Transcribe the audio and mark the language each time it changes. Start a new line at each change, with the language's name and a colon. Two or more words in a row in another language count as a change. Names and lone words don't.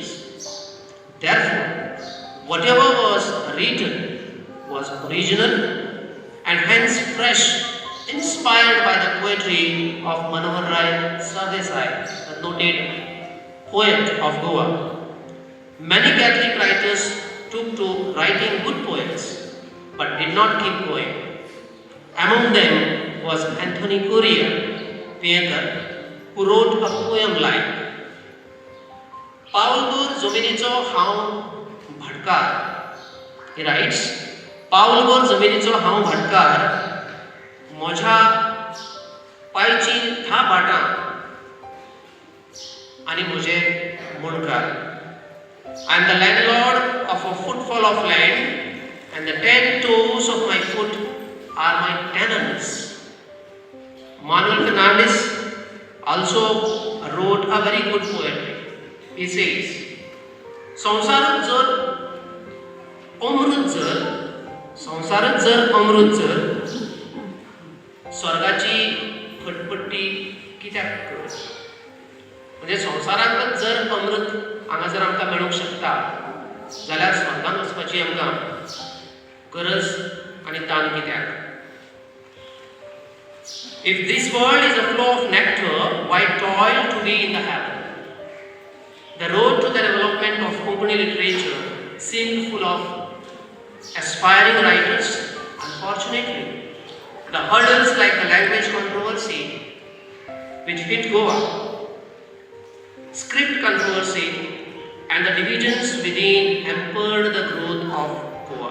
English: Therefore, whatever was written was original and hence fresh, inspired by the poetry of Manohar Rai Sardesai, the noted poet of Goa. Many Catholic writers took to writing good poems, but did not keep going. Among them was Anthony Correa, painter, who wrote a poem like Paulgur Jominicho Hav Bhadkar. He writes,
Konkani: Paulgur Jominicho Hav Bhadkar, Moja Paichi Tha Bata, Ani Mujhe Mundkar.
English: I am the landlord of a footfall of land, and the 10 toes of my foot are my tenants. Manuel Fernandez also wrote a very good poetry. He says,
Konkani: संसारात जर अमृत जर स्वर्गाची खटपट्टी कित्याक कर? म्हणजे संसारांत जर अमृत हांगा जर आमकां मेळूंक शकता जाल्यार स्वर्गांत वचपाची आमकां गरज आनी ताण कित्याक?
English: If this world is a flow of nectar, why toil to be in the heaven? The road to the development of Konkani literature seemed full of aspiring writers. Unfortunately, the hurdles like the language controversy which hit Goa, script controversy, and the divisions within hampered the growth of Goa.